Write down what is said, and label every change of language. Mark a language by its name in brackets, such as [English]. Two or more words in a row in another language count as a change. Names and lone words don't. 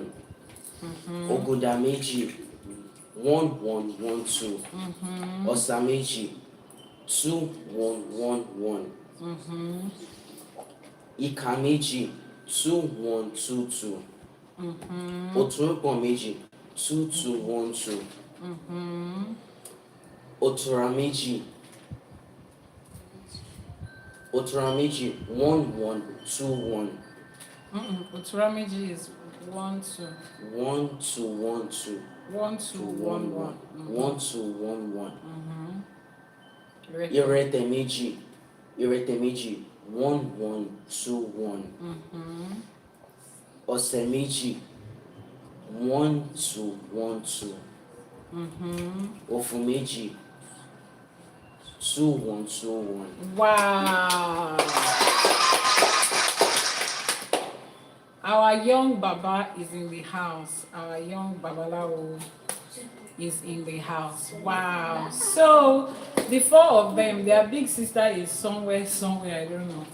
[Yoruba] Ògùndà méjì 1112. Ọ̀sà méjì 2111. Ìkà méjì 2122. Òtúnpọ̀n méjì 2212. Oturameji. Oturameji 1121. [English] Oturameji is 1 2 [Yoruba] 1212 1 2 1 1. 1211. Irete. Iretemeji. Iretemeji 1121. Osemeji 1212. Ofumeji 2121. [English] Wow. Our young Baba is in the house. Our young Babalawo is in the house. Wow. So the four of them, their big sister is somewhere, I don't know.